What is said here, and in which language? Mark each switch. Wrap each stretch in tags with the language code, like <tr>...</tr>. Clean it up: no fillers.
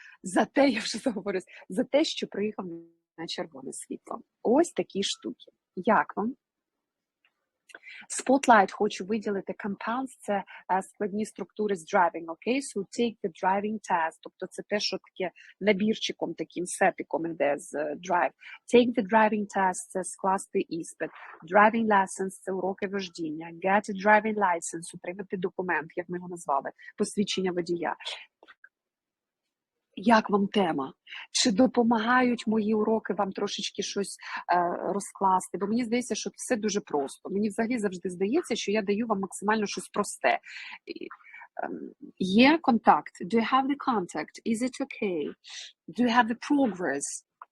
<uk>За те, я вже заговорюсь, за те, що приїхав на червоне світло. Ось такі штуки. Як вам? Spotlight хочу виділити. Compounds – це складні структури з driving, окей?</uk> <en>So take the driving test,</en> <uk>тобто це те, що таке набірчиком, таким сетиком іде з drive.</uk> <en>Take the driving test</en> <uk>– це скласти іспит.</uk> <en>Driving lessons</en> <uk>– це уроки вождіння.</uk> <en>Get a driving license</en> <uk>– отримати документ, як ми його назвали, посвідчення водія. Як вам тема? Чи допомагають мої уроки вам трошечки щось розкласти? Бо мені здається, що все дуже просто. Мені взагалі завжди здається, що я даю вам максимально щось просте. Є контакт.</uk> <en>Do you have the contact? Is it okay? Do you have the progress?</en>